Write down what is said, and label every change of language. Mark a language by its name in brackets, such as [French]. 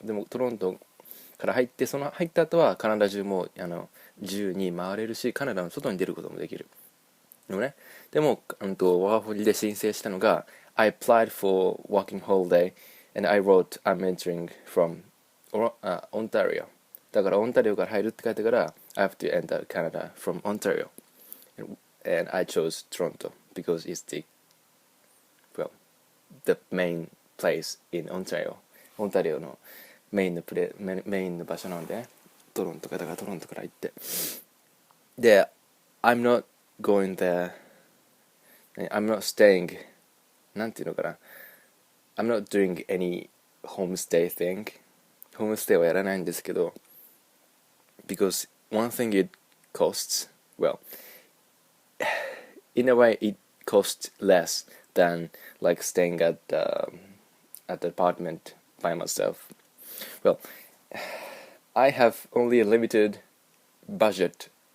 [Japanese] でもトロントから入って、その入った後はカナダ中も自由に回れるし、カナダの外に出ることもできる。でもワーホリで申請したのが [English] I applied for working holiday and I wrote I'm entering from Ontario。 [Japanese] だからオンタリオから入るって書いてから [English] I have to enter Canada from Ontario, and I chose Toronto because it's the main place in Ontario。 [Japanese] オンタリオのメインの場所なので、トロントから行って、で [English] I'm not going there, I'm not staying [Japanese] なんていうのかな、 [English] I'm not doing any homestay thing。 [Japanese] ホームステイはやらないんですけど、 [English] because one thing it costs, well, in a way it costs less than like staying at the apartment by myself. Well, I have only a limited budget。